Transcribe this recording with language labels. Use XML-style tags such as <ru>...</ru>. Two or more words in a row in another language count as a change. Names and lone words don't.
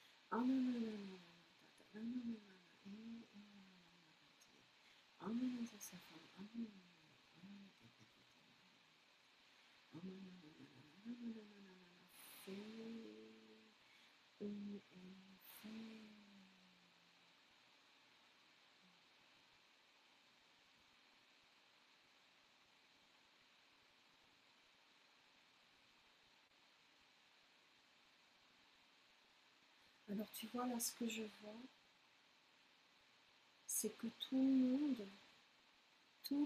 <fr>Ah non, non, non, non, non, non, non, non, non, ah non, non, ça, ça, ah non, non, non, ah non, non, non, non, non, non, fais, fais. Alors tu vois là ce que je vois, c'est que tout le monde, toutes</fr>